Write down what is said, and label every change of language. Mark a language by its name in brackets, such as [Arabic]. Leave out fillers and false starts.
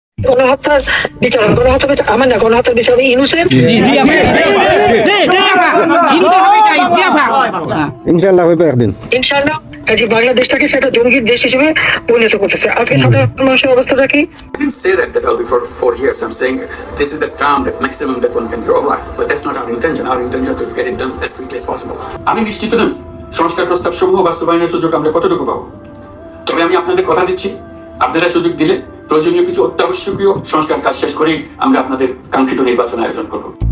[Bangla] গণহত্যার বিচার গণহত্যার বিচার আমার না, গণহত্যার বিচার ইউনূসের। ইনশাআল্লাহ হবে একদিন, ইনশাআল্লাহ। কাজে বাংলাদেশটাকে সেটা জঙ্গি দেশ হিসেবে পরিণত করতেছে। আজকে সাধারণ মানুষের অবস্থাটা কি? [English] I didn't say that I'll be for 4 years. I'm saying this is the term, that maximum that one can grow over. But that's not our intention. Our intention is to get it done as quickly as possible. [Bangla] আমি নিশ্চিত নই সংস্কার প্রস্তাব সমূহ বাস্তবায়নের সুযোগ আমরা কতটুকু পাবো। তবে আমি আপনাদের কথা দিচ্ছি, আপনারা সুযোগ দিলে প্রয়োজনীয় কিছু অত্যাবশ্যকীয় সংস্কার কাজ শেষ করেই আমরা আপনাদের কাঙ্ক্ষিত নির্বাচন আয়োজন করব।